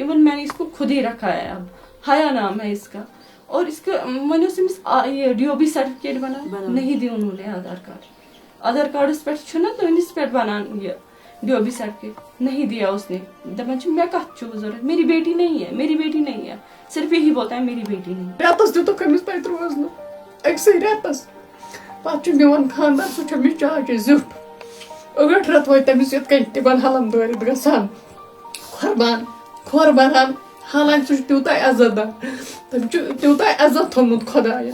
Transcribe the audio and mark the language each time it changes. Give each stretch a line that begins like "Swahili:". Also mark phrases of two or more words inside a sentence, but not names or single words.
Urdu: ایون میں نے اس کو خود ہی رکھا ہے اب حیا نام ہے اس کا. اور اس کا
Kashmiri: وۄنۍ اوس أمِس یہِ
English: DOB certificate
Kashmiri: بنان
Urdu: نہیں دی انہوں نے
Kashmiri: آدھار کارڈس پٮ۪ٹھ چھُنہ تُہنٛدِس پٮ۪ٹھ بنان یہِ
English: DOB certificate
Urdu: نہیں دیا اس نے.
Kashmiri: دپان چھُ مےٚ کتھ چھُو ضوٚرتھ
Urdu: میری بیٹی نہیں ہے میری بیٹی نہیں ہے صرف یہی بولتا ہے میری بیٹی نہیں.
Kashmiri: رٮ۪تس دِتُکھ أمِس تتہِ روزنہٕ أکسٕے رٮ۪تس. پتہٕ چھُ میون خاندار سُہ چھُ أمِس چاچہِ زیُٹھ. ٲٹھ رٮ۪تھ وٲتۍ تٔمِس یِتھ کٔنۍ تِمن حلم دٲرِتھ گژھان کھۄر بران. حالانکہِ سُہ چھُ تیوٗتاہ عزت دار تٔمۍ چھُ تیوٗتاہ عزت تھوٚمُت خۄداین.